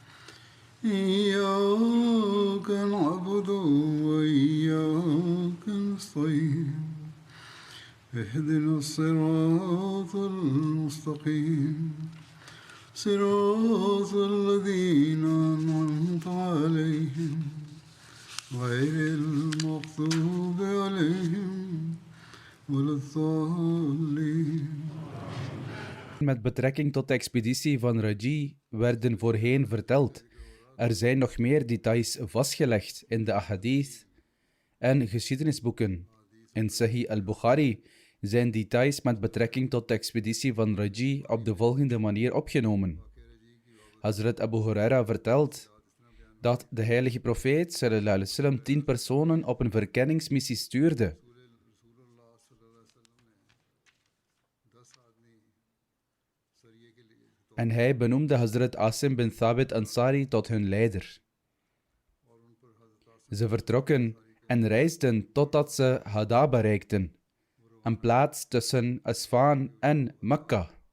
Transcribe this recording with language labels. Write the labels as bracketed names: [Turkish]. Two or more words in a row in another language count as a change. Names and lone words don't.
[Arabic] إياك نعبد وإياك نستعين اهدنا الصراط المستقيم صراط الذين أنعمت عليهم غير المغضوب عليهم ولا الضالين. [Dutch] Met betrekking tot de expeditie van Raji werden voorheen verteld. Er zijn nog meer details vastgelegd in de ahadith en geschiedenisboeken. In Sahih al-Bukhari zijn details met betrekking tot de expeditie van Raji op de volgende manier opgenomen. Hazrat Abu Huraira vertelt dat de heilige profeet [Arabic] صلى الله عليه وسلم [Dutch] 10 personen op een verkenningsmissie stuurde. En hij benoemde Hazrat Asim bin Thabit Ansari tot hun leider. Ze vertrokken en reisden totdat ze Hada bereikten, een plaats tussen Asfaan en Mekka.